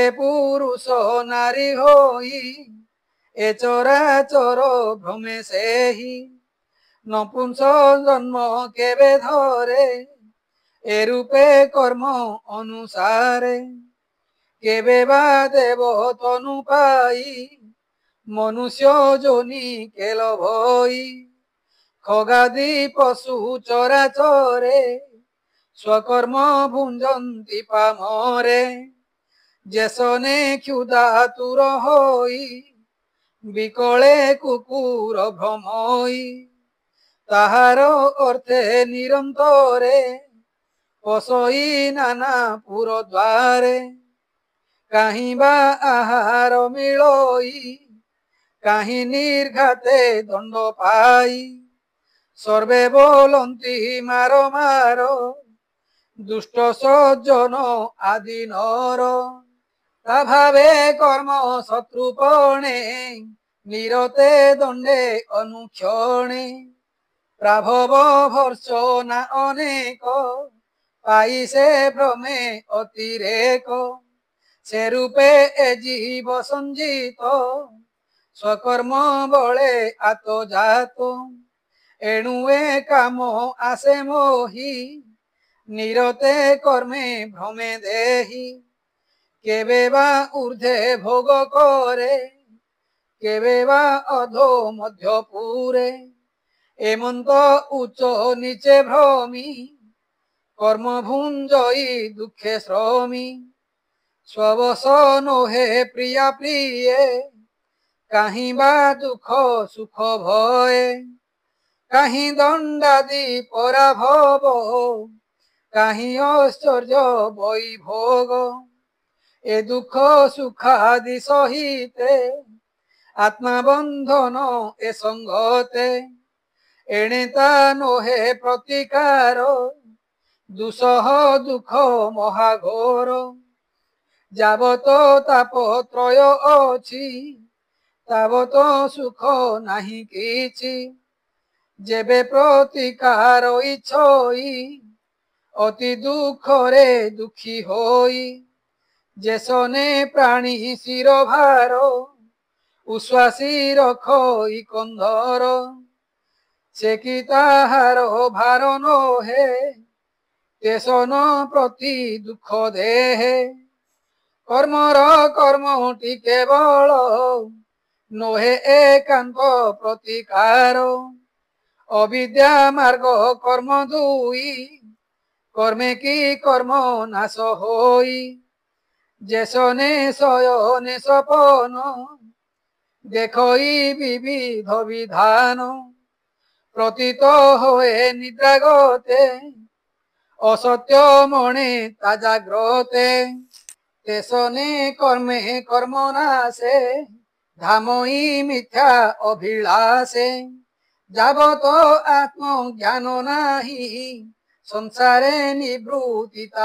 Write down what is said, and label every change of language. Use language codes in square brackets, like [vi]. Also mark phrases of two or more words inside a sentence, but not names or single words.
[or] ପୁରୁଷ ନାରୀ ହୋଇ ଏ ଚରାଚର ଭ୍ରମେ ସେହି ନପୁଂସ ଜନ୍ମ କେବେ ଧରେ ଏ ରୂପେ କର୍ମ ଅନୁସାରେ କେବେ ବା ଦେବ ତନୁ ପାଇ ମନୁଷ୍ୟ ଯୋନି କେଲ ଭଇ ଖଗାଦି ପଶୁ ଚରାଚରେ ସ୍ୱକର୍ମ ଭୁଞ୍ଜନ୍ତି ପାମରେ ଯେସନେ କ୍ଷୁଧା ତୁର ହୋଇ ବିକଳେ କୁକୁର ଭ୍ରମଇ ତାହାର ଅର୍ଥେ ନିରନ୍ତରେ ପଶଇ ନାନା ପୁର ଦ୍ୱାରେ କାହିଁ ବା ଆହାର ମିଳଇ କାହିଁ ନିର୍ଘାତେ ଦଣ୍ଡ ପାଇ ସର୍ବେ ବୋଲନ୍ତି ମାରୋ ମାରୋ ଦୁଷ୍ଟ ସଜ୍ଜନ ଆଦି ନର ତା ଭାବେ କର୍ମ ଶତ୍ରୁପଣେ ନିରତେ ଦଣ୍ଡେ ଅନୁକ୍ଷଣେ ପ୍ରାଭବ ଭର୍ତ୍ସନା ଅନେକ ପାଇ ସେ ଭ୍ରମେ ଅତିରେକ ସେ ରୂପେ ଏ ଜୀବ ସଞ୍ଜୀତ ସ୍ୱକର୍ମ ବଳେ ଆତୋ ଜାତୋ ଏଣୁ ଏ କାମ ଆସେ ମୋହି ନିରତେ କର୍ମେ ଭ୍ରମେ ଦେହି କେବେ ବା ଊର୍ଦ୍ଧ୍ୱେ ଭୋଗ କରେ କେବେ ବା ଅଧୋ ମଧ୍ୟ ପୁରେ ଏମନ୍ତ ଉଚ୍ଚ ନୀଚେ ଭ୍ରମି କର୍ମ ଭୁଞ୍ଜଇ ଦୁଖେ ଶ୍ରମି ସ୍ୱବଶ ନୋହେ ପ୍ରିୟା ପ୍ରିୟ କାହିଁ ବା ଦୁଖ ସୁଖ ଭୟ କାହିଁ ଦଣ୍ଡାଦି ପରାଭବ କାହିଁ ଐଶ୍ୱର୍ଯ୍ୟ ବୈଭୋଗ ଏ ଦୁଖ ସୁଖାଦି ସହିତେ ଆତ୍ମା ବନ୍ଧନ ଏ ସଙ୍ଗତେ ଏଣେ ତା ନୋହେ ପ୍ରତିକାର ଦୁସହ ଦୁଖ ମହାଘୋର ଯାବତ ତାପ ତ୍ରୟ ଅଛି ତାବତ ସୁଖ ନାହିଁ କିଛି ଯେବେ ପ୍ରତିକାର ଇଚ୍ଛଇ ଅତି ଦୁଖ ରେ ଦୁଖୀ ହୋଇ ଯେସନେ ପ୍ରାଣୀ ଶିର ଭାର ଉଶ୍ୱାସୀ ରଖଇ କନ୍ଧର ସେ କି ତାହାର ଭାର ନୋହେ ତେସନ ପ୍ରତି ଦୁଖ ଦେହେ କର୍ମର କର୍ମଟି କେବଳ ନୋହେ ଏକାନ୍ତ ପ୍ରତିକାର ଅବିଦ୍ୟା ମାର୍ଗ କର୍ମ ଦୁଇ କର୍ମେ କି କର୍ମ ନାଶ ହୋଇ ଯେସନେ ଶୟନେ ସପନ ଦେଖଇ ବିବିଧ ବିଧାନ ପ୍ରତୀତ ହୋଏ ନିଦ୍ରାଗତେ ଅସତ୍ୟ ମଣେ ତା ଜାଗ୍ରତେ ତେସନେ କର୍ମେ କର୍ମ ନାଶେ ଧାମଇ ମିଥ୍ୟା ଅଭିଳାଷେ ଯାବତ ଆତ୍ମଜ୍ଞାନ ନାହିଁ ସଂସାରେ ନିବୃତ୍ତିତା